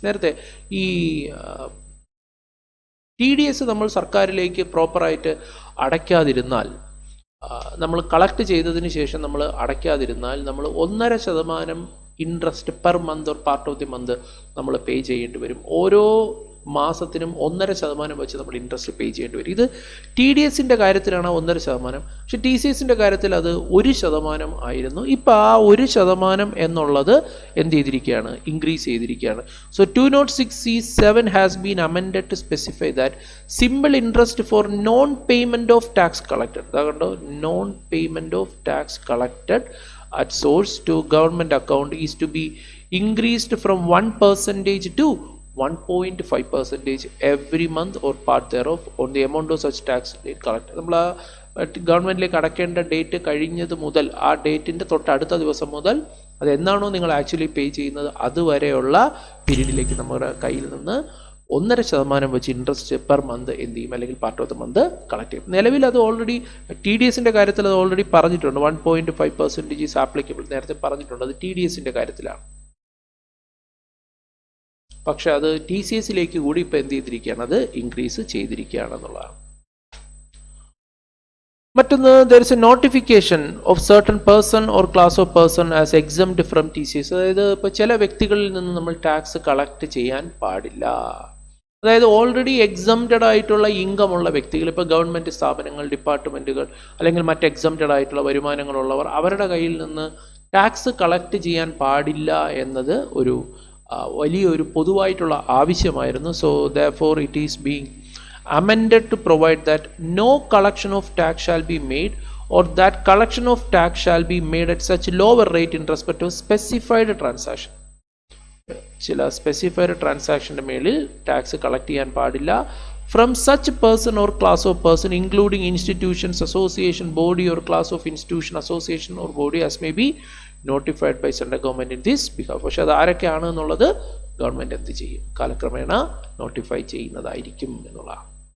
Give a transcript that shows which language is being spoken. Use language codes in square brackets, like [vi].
[ml] നേരത്തെ ഈ TDS നമ്മൾ സർക്കാരിലേക്ക് പ്രോപ്പറായിട്ട് അടയ്ക്കാതിരുന്നാൽ, നമ്മൾ കളക്ട് ചെയ്തതിന് ശേഷം നമ്മൾ അടയ്ക്കാതിരുന്നാൽ നമ്മൾ 1.5% [en] interest per month or part of the month [ml] നമ്മൾ പേ ചെയ്യേണ്ടി വരും. ഓരോ മാസത്തിനും 1.5% വെച്ച് നമ്മൾ ഇൻട്രസ്റ്റ് പേ ചെയ്യേണ്ടി വരും. ഇത് TDSന്റെ കാര്യത്തിലാണ് 1.5%. പക്ഷെ TCSന്റെ കാര്യത്തിൽ അത് 1% ആയിരുന്നു. ഇപ്പോൾ ആ 1% എന്നുള്ളത് എന്ത് ചെയ്തിരിക്കുകയാണ്, ഇൻക്രീസ് ചെയ്തിരിക്കുകയാണ്. [en] so 206(c)(7) has been amended to specify that simple interest for non payment of tax collected, [ml] അതുകൊണ്ട് [en] Non payment of tax collected at source to government account is to be increased from 1% to 1.5% every month or part thereof on the amount of such tax collected. [ml] നമ്മൾ ആ ഗവൺമെന്റിലേക്ക് അടയ്ക്കേണ്ട date കഴിഞ്ഞത് മുതൽ, ആ ഡേറ്റിന്റെ തൊട്ടടുത്ത ദിവസം മുതൽ അത് എന്നാണോ നിങ്ങൾ ആക്ച്വലി പേ ചെയ്യുന്നത് അതുവരെയുള്ള പീരീഡിലേക്ക് നമ്മുടെ കയ്യിൽ നിന്ന് 1.5% വെച്ച് [en] interest per month [ml] എന്ത് ചെയ്യും, അല്ലെങ്കിൽ [en] part of the month [ml] collect ചെയ്യും. നിലവിൽ അത് ഓൾറെഡി TDSന്റെ കാര്യത്തിൽ അത് ഓൾറെഡി പറഞ്ഞിട്ടുണ്ട്. 1.5% [en] is applicable [ml] നേരത്തെ പറഞ്ഞിട്ടുണ്ട്. അത് TDSന്റെ കാര്യത്തിലാണ്. പക്ഷെ അത് TCSലേക്ക് കൂടി ഇപ്പൊ എന്ത് ചെയ്തിരിക്കുകയാണ്, അത് ഇൻക്രീസ് ചെയ്തിരിക്കുകയാണെന്നുള്ളതാണ്. മറ്റൊന്ന്, [en] there is a notification of certain person or class of person as exempt from TCS. [ml] അതായത് ഇപ്പൊ ചില വ്യക്തികളിൽ നിന്ന് നമ്മൾ ടാക്സ് കളക്ട് ചെയ്യാൻ പാടില്ല. അതായത് ഓൾറെഡി എക്സംപ്റ്റഡ് ആയിട്ടുള്ള ഇൻകം ഉള്ള വ്യക്തികൾ, ഇപ്പോൾ ഗവൺമെൻറ് സ്ഥാപനങ്ങൾ, ഡിപ്പാർട്ട്മെൻറ്റുകൾ, അല്ലെങ്കിൽ മറ്റ് എക്സംപ്റ്റഡ് ആയിട്ടുള്ള വരുമാനങ്ങളുള്ളവർ, അവരുടെ കയ്യിൽ നിന്ന് ടാക്സ് കളക്ട് ചെയ്യാൻ പാടില്ല എന്നത് ഒരു വലിയൊരു പൊതുവായിട്ടുള്ള ആവശ്യമായിരുന്നു. [en] So therefore it is being amended to provide that no collection of tax shall be made or that collection of tax shall be made at such lower rate in respect of specified transaction. [ml] ചില specified ട്രാൻസാക്ഷൻ്റെ മേളിൽ tax collect ചെയ്യാൻ പാടില്ല. [en] From such person or class of person including institutions, association, body or class of institution, association or body as may be notified by central government in this behalf. [ml] പക്ഷെ അത് ആരൊക്കെയാണ് എന്നുള്ളത് government എന്ത് ചെയ്യും, കാലക്രമേണ notify ചെയ്യുന്നതായിരിക്കും എന്നുള്ളതാണ്.